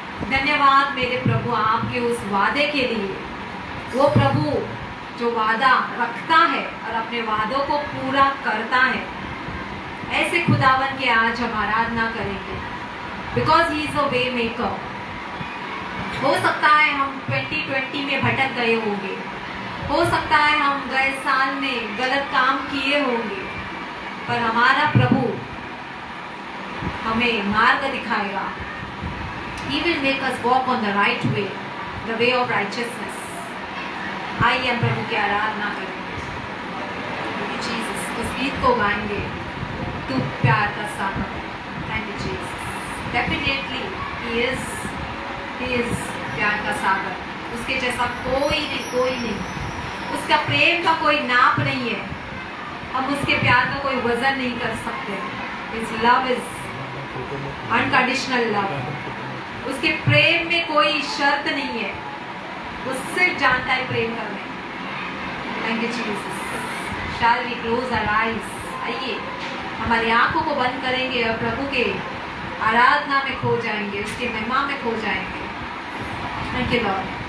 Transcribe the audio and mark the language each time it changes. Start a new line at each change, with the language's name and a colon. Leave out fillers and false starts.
Hindi: धन्यवाद मेरे प्रभु आपके उस वादे के लिए। वो प्रभु जो वादा रखता है और अपने वादों को पूरा करता है, ऐसे खुदावन के आज हम आराधना करेंगे,
English: Because he is a way maker.
Hindi: हो सकता है हम 2020 में भटक गए होंगे, हो सकता है हम गए साल में गलत काम किए होंगे, पर हमारा प्रभु हमें मार्ग दिखाएगा।
English: He will make us walk on the right way, the way of righteousness.
Hindi: आइए हम प्रभु की आराधना करेंगे। जीसस, उस गीत को गाएंगे, तू प्यार का सागर।
English: Thank you Jesus. Definitely he is
Hindi: प्यार का सागर। उसके जैसा कोई नहीं। उसका प्रेम का कोई नाप नहीं है। हम उसके प्यार का कोई वजन नहीं कर सकते।
English: His love is unconditional love.
Hindi: उसके प्रेम में कोई शर्त नहीं है। वो सिर्फ जानता है प्रेम करने।
English: Thank you Jesus. Shall we close our eyes?
Hindi: आइए हमारी आंखों को बंद करेंगे और प्रभु के आराधना में खो जाएंगे, उसके महिमा में खो जाएंगे।
English: Thank you lord.